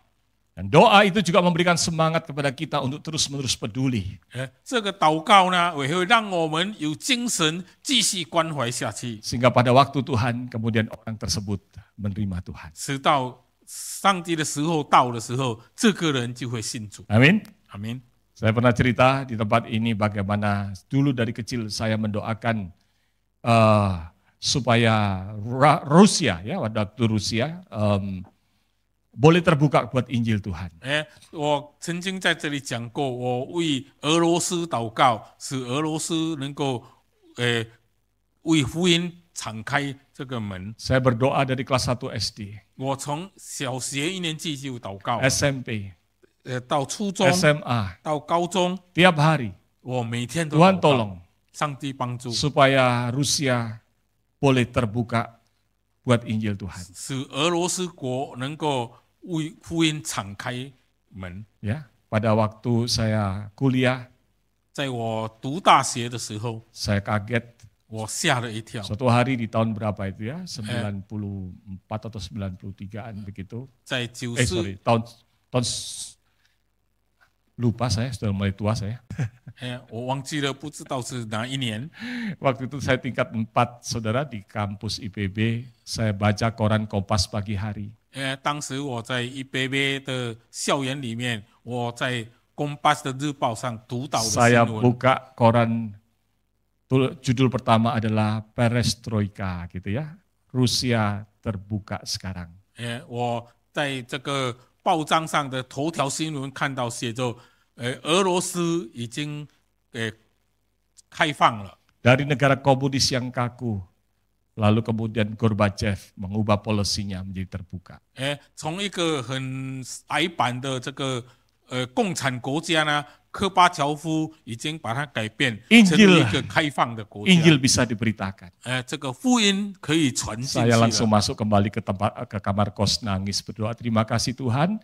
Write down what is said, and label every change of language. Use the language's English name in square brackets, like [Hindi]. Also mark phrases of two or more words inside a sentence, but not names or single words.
[Indonesian] Dan doa itu juga memberikan semangat kepada kita untuk terus-menerus peduli. [Chinese] 这个祷告呢，也会让我们有精神继续关怀下去， [Indonesian] Sehingga pada waktu Tuhan, kemudian orang tersebut menerima Tuhan. [Chinese] 直到上帝的时候到的时候，这个人就会信主。 [Indonesian] Amin. [Chinese] 阿门。 [Indonesian] Saya pernah cerita di tempat ini bagaimana dulu dari kecil saya mendoakan supaya Rusia, ya waktu Rusia boleh terbuka buat Injil Tuhan. [Chinese] 我曾经在这里讲过，我为俄罗斯祷告，使俄罗斯能够为福音敞开这个门。 [Indonesian] Saya berdoa dari kelas 1 SD, [Chinese] 我从小学1年级就祷告， [Indonesian] SMP, [Chinese] 到初中， [Indonesian] SMA, [Chinese] 到高中， [Indonesian] tiap hari [Chinese] 我每天都 [Indonesian] Tuhan [Chinese] 祷告， [Indonesian] tolong [Chinese] 上帝帮助， [Indonesian] supaya Rusia boleh terbuka buat Injil Tuhan. [Chinese] 使俄罗斯国能够为福音敞开门。 [Indonesian] Ya, pada waktu saya kuliah, [Chinese] 在我读大学的时候， [Indonesian] saya kaget [Chinese] 我吓了一跳。 [Indonesian] suatu hari di tahun berapa itu ya, 94 atau 93an begitu. [Chinese] 在90， [Indonesian] tahun lupa saya, sudah mulai tua saya. [Chinese] 我忘记了，不知道是哪一年。 [Indonesian] Waktu itu saya tingkat 4, saudara, di kampus IPB, saya baca koran Kompas pagi hari. [Chinese] 当时我在IPB 的校园里面，我在公巴的日报上读到的 [Indonesian] Saya [Chinese] 新闻。 [Indonesian] buka koran, judul pertama adalah Perestroika gitu ya. Rusia terbuka sekarang. [Chinese] 我在这个报章上的头条新闻看到写着，俄罗斯已经开放了。 [Indonesian] Dari negara komunis yang kaku, lalu kemudian Gorbachev mengubah polisinya menjadi terbuka. [Chinese] 从一个很矮板的这个共产国家呢，科巴乔夫已经把它改变成为一个开放的国家。 [Indonesian] Injil bisa diberitakan. [Chinese] 这个福音可以传进去 [Indonesian] Saya langsung [Chinese] 了。 [Indonesian] masuk kembali ke kamar kos nangis berdoa, terima kasih Tuhan.